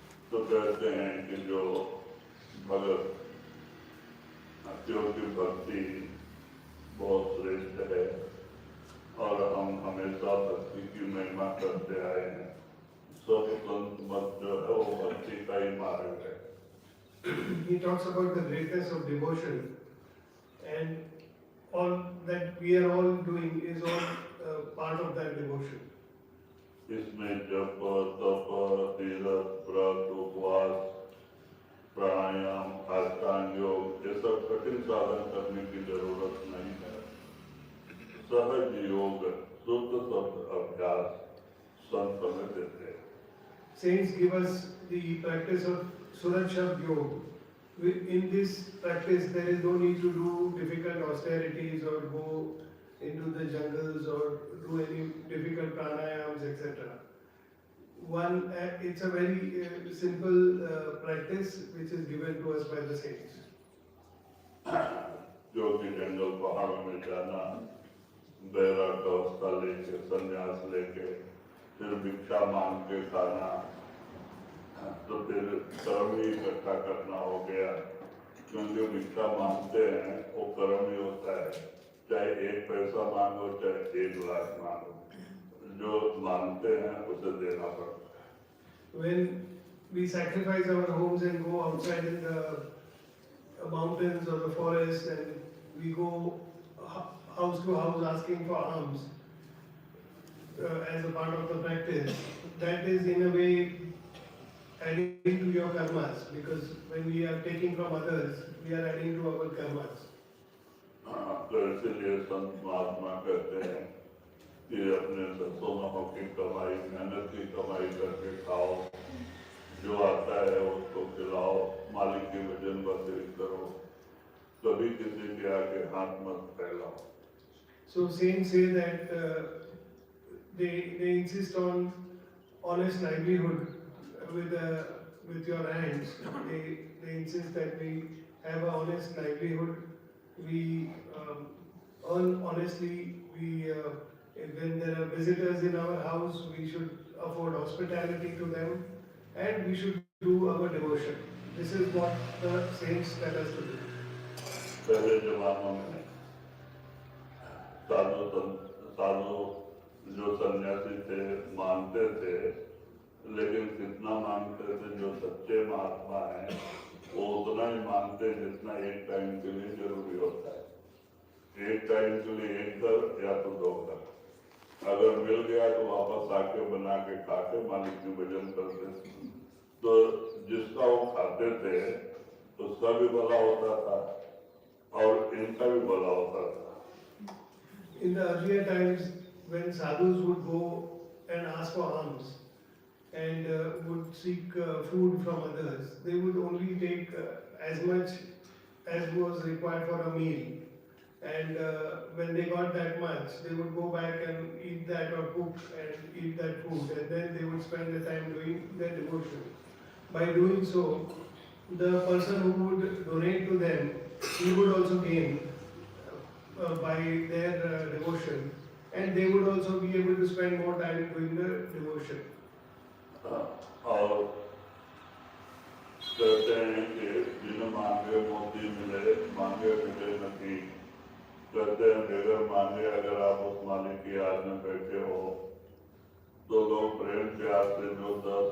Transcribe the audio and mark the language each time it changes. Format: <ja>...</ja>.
<hi>तो कहते हैं कि जो भगत की भक्ति बहुत श्रेष्ठ है और हम हमेशा भक्ति की महिमा करते आए हैं। सब संत मत जो है वो भक्ति का ही मार्ग है।</hi> <en>He talks about the greatness of devotion, and all that we are all doing is all part of that devotion.</en> <hi>इसमें जप तप तीरथ व्रत उपवास प्राणायाम अष्टांग योग ये सब कठिन साधन करने की जरूरत नहीं है। सहज योग शुद्ध शब्द अभ्यास संत हमें देते हैं।</hi> <en>Saints give us the practice of Surajshab Yoga. In this practice, there is no need to do difficult austerities or go into the jungles or do any difficult pranayams, etc. It's a very simple practice which is given to us by the saints.</en> <hi>जो कि जंगल पहाड़ों में जाना, बैराग अवस्था लेके संन्यास लेके फिर भिक्षा मांग के खाना, तो फिर कर्म ही इकट्ठा करना हो गया। क्योंकि भिक्षा मांगते हैं वो कर्म ही होता है, चाहे 1 पैसा मांगो चाहे 1 लाख मांगो, जो मांगते हैं उसे देना पड़ता है।</hi> <en>When we sacrifice our homes and go outside in the mountains or the forest and we go house to house asking for alms as a part of the practice, that is in a way adding to your karmas, because when we are taking from others, we are adding to our karmas.</en> <hi>तो इसलिए संत महात्मा कहते हैं कि अपने सत्सों की कमाई मेहनत की कमाई करके खाओ, जो आता है उसको खिलाओ, मालिक की वजन बर्दाश्त करो, कभी किसी के आगे हाथ मत फैलाओ।</hi> <en>So saints say that they insist on honest livelihood with your hands. They insist that we have an honest livelihood. We earn honestly. When there are visitors in our house, we should afford hospitality to them, and we should do our devotion. This is what the saints tell us to do.</en> <hi>पहले जमानों में साधु जो सन्यासी थे मानते थे, लेकिन कितना मानते थे? जो सच्चे महात्मा हैं वो उतना ही मानते जितना एक टाइम के लिए जरूरी होता है। एक टाइम के लिए 1 कर या तो 2 कर, अगर मिल गया तो वापस आके बना के खा के मालिक की भजन करते। तो जिसका वो खाते थे उसका भी भला होता था और इनका भी भला होता था।</hi> <en>In the earlier times, when sadhus would go and ask for alms and would seek food from others, they would only take as much as was required for a meal. And when they got that much, they would go back and eat that or cook and eat that food, and then they would spend the time doing their devotion. By doing so, the person who would donate to them, he would also gain by their devotion, and they would also be able to spend more time doing the devotion.</en> <hi>और कहते हैं कि बिन मांगे मोती मिले, मांगे मिले नहीं। कहते हैं बगैर मांगे अगर आप उस मालिक की याद में बैठे हो तो लोग प्रेम प्यार से जो 10,</hi>